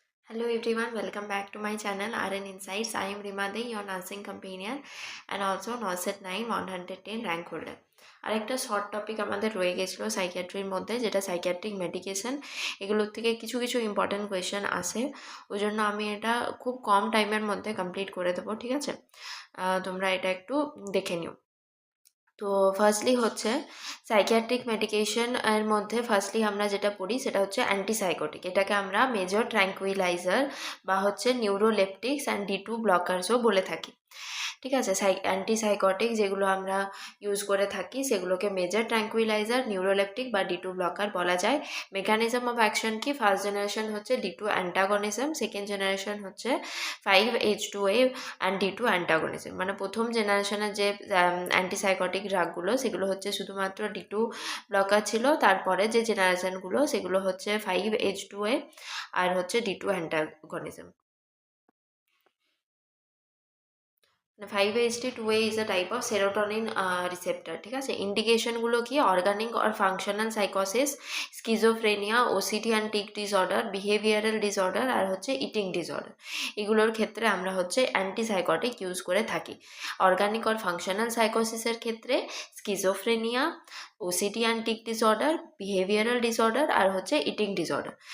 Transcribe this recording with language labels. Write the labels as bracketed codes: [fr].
[en] Hello everyone, welcome back to my channel RN Insights. I am Rima Dey, your nursing companion and also NORCET 9 110 rank holder. [bn] আরেকটা short topic আমাদের রয়ে গেছিলো সাইকিয়াট্রির মধ্যে, যেটা psychiatric medication. এগুলোর থেকে কিছু কিছু ইম্পর্টেন্ট কোয়েশ্চেন আসে, ওই জন্য আমি এটা খুব কম টাইমের মধ্যে কমপ্লিট করে দেবো, ঠিক আছে? তোমরা এটা একটু দেখে নিও। তো ফার্স্টলি হচ্ছে সাইকিয়াট্রিক মেডিকেশন এর মধ্যে ফার্স্টলি আমরা যেটা পড়ি সেটা হচ্ছে অ্যান্টিসাইকোটিক। এটাকে আমরা মেজর ট্র্যাঙ্কুইলাইজার বা হচ্ছে নিউরোলেপটিক্স অ্যান্ড D2 ব্লকার্সও বলে থাকি, ঠিক আছে? অ্যান্টিসাইকোটিক যেগুলো আমরা ইউজ করে থাকি সেগুলোকে মেজর ট্র্যাঙ্কুইলাইজার, নিউরোলেপটিক বা D2 ব্লকার বলা যায়। মেকানিজম অফ অ্যাকশন কি? ফার্স্ট জেনারেশন হচ্ছে D2 অ্যান্টাগনিজম, সেকেন্ড জেনারেশন হচ্ছে 5-HT2A অ্যান্ড D2 অ্যান্টাগনিজম। মানে প্রথম জেনারেশনের যে অ্যান্টিসাইকোটিক ড্রাগগুলো সেগুলো হচ্ছে শুধুমাত্র D2 ব্লকার ছিল, তারপরে যে জেনারেশনগুলো সেগুলো হচ্ছে 5-HT2A আর হচ্ছে D2 অ্যান্টাগনিজম। [en] 5-HT2A is a type of serotonin receptor, [bn] ঠিক আছে? ইন্ডিকেশনগুলো কি? Organic or functional সাইকোসিস, schizophrenia, OCD and tick disorder, behavioural disorder আর হচ্ছে ইটিং ডিসঅর্ডার। এগুলোর ক্ষেত্রে আমরা হচ্ছে অ্যান্টিসাইকোটিক ইউজ করে থাকি। অর্গানিক অর ফাংশনাল সাইকোসিসের ক্ষেত্রে schizophrenia, OCD and tick disorder, behavioural disorder আর হচ্ছে ইটিং ডিসঅর্ডার।